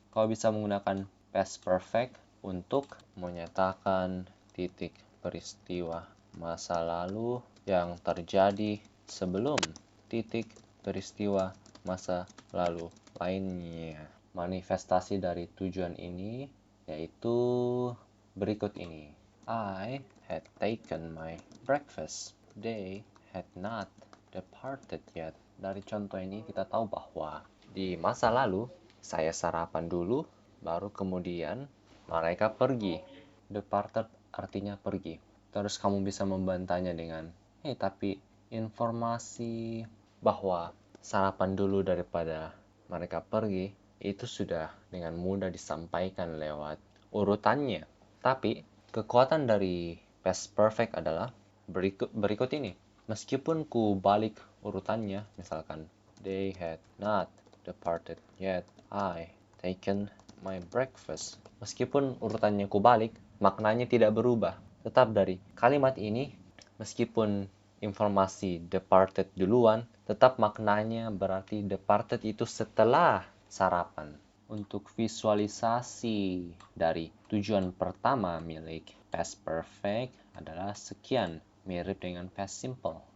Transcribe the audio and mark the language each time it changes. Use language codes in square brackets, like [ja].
[id] Kau bisa menggunakan past perfect untuk menyatakan titik peristiwa masa lalu yang terjadi sebelum titik peristiwa masa lalu lainnya. Manifestasi dari tujuan ini yaitu berikut ini. [en] I had taken my breakfast. They had not departed yet. [id] Dari contoh ini kita tahu bahwa di masa lalu saya sarapan dulu, baru kemudian mereka pergi. Departed artinya pergi. Terus kamu bisa membantahnya dengan, hey, tapi informasi bahwa sarapan dulu daripada mereka pergi itu sudah dengan mudah disampaikan lewat urutannya. Tapi kekuatan dari past perfect adalah berikut ini. Meskipun ku balik urutannya, misalkan [en] they had not departed yet, I taken my breakfast. [id] Meskipun urutannya ku balik, maknanya tidak berubah. Tetap dari kalimat ini, meskipun informasi departed duluan, tetap maknanya berarti departed itu setelah sarapan. Untuk visualisasi dari tujuan pertama milik past perfect adalah sekian, mirip dengan past simple.